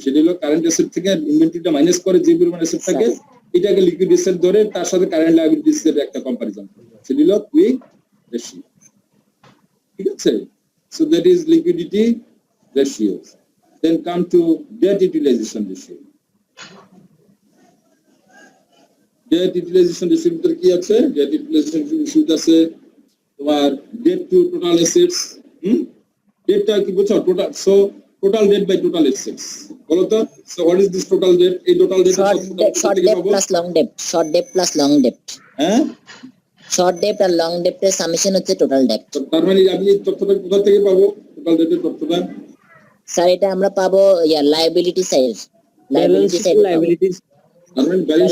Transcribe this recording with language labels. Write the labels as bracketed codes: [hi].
[bn] সেটা হলো current asset থেকে ইনভেন্টরিটা মাইনাস করে যে পরিমাণ অ্যাসেট থাকে এটাকে লিকুইড অ্যাসেট ধরে তার সাথে কারেন্ট লাইবিলিটিস এর একটা কম্পারিজন, সেটা হলো কুইক রেশিও। ঠিক আছে? [en] So that is liquidity ratios. Then come to debt utilization ratio. [bn] Debt utilization ratio ভিতরে কি আছে? [en] Debt utilization ratio [bn] আছে তোমার [en] debt to total assets. Debt [bn] কি বুঝছো? [en] Total debt by total assets. [bn] বলো তো? [en] So what is this total debt? এই total debt short debt plus long debt, short debt plus long debt. [bn] হ্যাঁ? Short date আর long ডেটের summation হচ্ছে total date. তার মানে আমি এই তথ্যটা কোথা থেকে পাবো? টোটাল ডেটের তথ্যটা স্যার এটা আমরা পাবো liability side, [en] Balance side liabilities. [bn] তার মানে ব্যালেন্স